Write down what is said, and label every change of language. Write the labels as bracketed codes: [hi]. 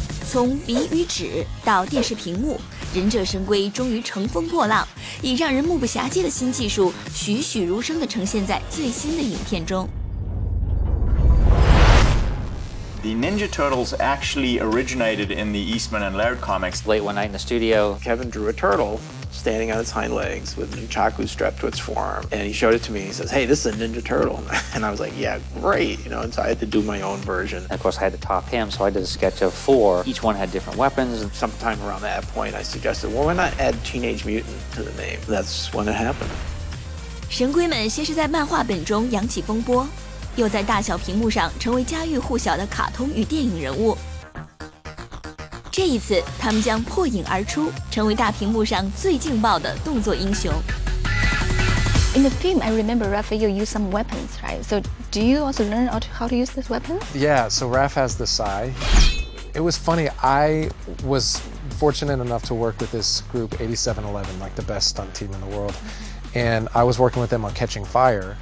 [zh] 从笔与纸到电视屏幕，忍者神龟终于乘风破浪，以让人目不暇接的新技术，栩栩如生地呈现在最新的影片中。 [en] The Ninja Turtles actually originated in the Eastman and Laird comics. Late one night in the studio, Kevin drew a turtle standing on its hind legs with nunchaku strapped to its forearm. And he showed it to me. He says, hey, this is a Ninja Turtle. And I was like, yeah, great. You know, and so I had to do my own version. and of course I had to top him, so I did a sketch of 4. Each one had different weapons. Sometime around that point, I suggested, well, why not add Teenage Mutant to the name? That's when it happened. [zh] 神龟们先是在漫画本中扬起风波，又在大小屏幕上成为家喻户晓的卡通与电影人物。这一次，他们将破影而出，成为大屏幕上最劲爆的动作英雄。 [en] In the film, I remember Raphael used some weapons, right? So do you also learn how to use this weapon? Yeah, so Raph has the sai. It was funny, I was fortunate enough to work with this group, 8711, like the best stunt team in the world. And I was working with them on Catching Fire.